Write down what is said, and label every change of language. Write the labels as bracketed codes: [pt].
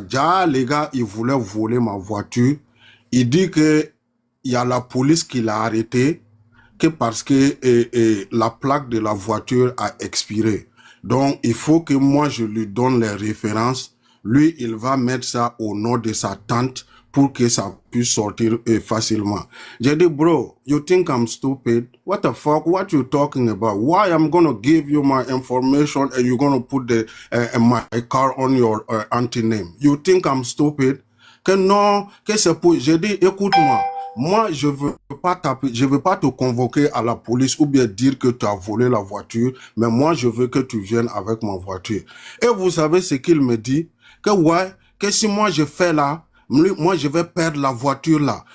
[fr] Déjà, les gars, ils voulaient voler ma voiture. Il dit que il y a la police qui l'a arrêté, que parce que la plaque de la voiture a expiré. Donc, il faut que moi, je lui donne les références. Lui, il va mettre ça au nom de sa tante pour que ça puisse sortir facilement. J'ai dit, [en] bro, you think I'm stupid? What the fuck? What you talking about? Why I'm gonna give you my information and you're gonna put my car on your auntie name? You think I'm stupid? [fr] Que non, que c'est pour... J'ai dit, écoute-moi, moi, je veux pas taper, je veux pas te convoquer à la police ou bien dire que tu as volé la voiture, mais moi, je veux que tu viennes avec ma voiture. Et vous savez ce qu'il me dit? Que ouais, que si moi je fais là, moi je vais perdre la voiture là.